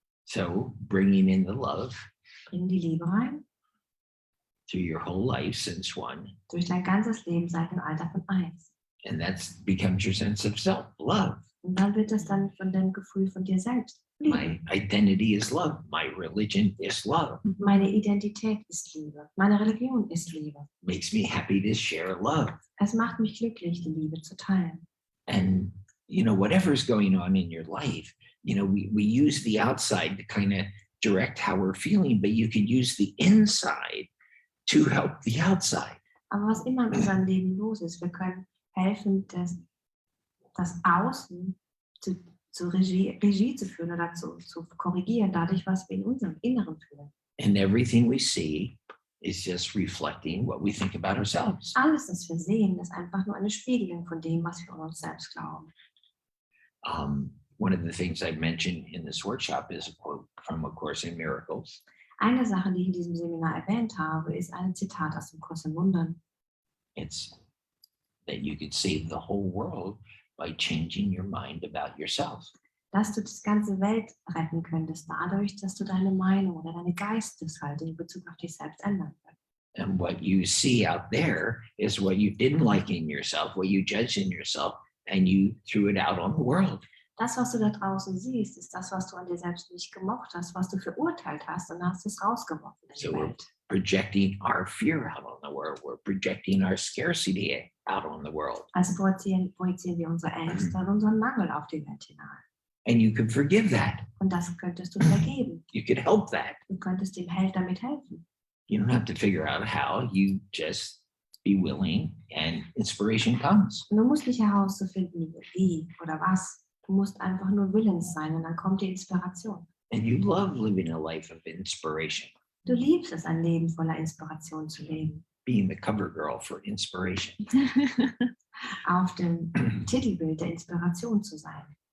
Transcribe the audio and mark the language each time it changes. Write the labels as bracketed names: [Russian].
[English] So bringing in the love [German] Bring die Liebe rein, [English] through your whole life since one, [German] durch dein ganzes Leben seit dem Alter von 1. [English] and that becomes your sense of self, love. [German] Und dann wird es dann von dem Gefühl von dir selbst. Liebe. [English] My identity is love. My religion is love. [German] Meine Identität ist Liebe. Meine Religion ist Liebe. [English] Makes me happy to share love. [German] Es macht mich glücklich, die Liebe zu teilen. [English] And, you know, whatever's going on in your life, you know, we use the outside to kind of direct how we're feeling, but you could use the inside to help the outside. [German] Aber was immer in unserem Leben los ist, wir können helfen, das Außen zu Regie zu führen oder zu korrigieren, dadurch, was wir in unserem Inneren fühlen. [English] And everything we see is just reflecting what we think about ourselves. [German] Alles, was wir sehen, ist einfach nur eine Spiegelung von dem, was wir an uns selbst glauben. [English] One of the things I mentioned in this workshop is a quote from A Course in Miracles. [German] Eine Sache, die ich in diesem Seminar erwähnt habe, ist ein Zitat aus dem Kurs in Wundern. [English] It's that you could save the whole world by changing your mind about yourself. [German] Dass du die ganze Welt retten könntest, dadurch, dass du deine Meinung oder deine Geisteshaltung in Bezug auf dich selbst ändern würdest. [English] And what you see out there is what you didn't like in yourself, what you judged in yourself, and you threw it out on the world. [German] Das, was du da draußen siehst, ist das, was du an dir selbst nicht gemocht hast, was du verurteilt hast und hast es rausgeworfen in die [English] So we're [German] Welt. [English] projecting our fear out on the world. We're projecting our scarcity out on the world. [German] Also projizieren wir unsere Ängste und unseren Mangel auf die Welt hinein. [English] And you can forgive that. [German] Und das könntest du vergeben. [English] You could help that. [German] Du könntest dem damit helfen. [English] You don't have to figure out how. You just be willing and inspiration comes. [German] Und du musst nicht herauszufinden, wie oder was. Du musst einfach nur willens sein und dann kommt die Inspiration. [English] And you love living a life of inspiration, [German] Du liebst es, ein Leben voller Inspiration zu leben. [English] being the cover girl for inspiration. [German] Auf dem Titelbild der Inspiration zu sein.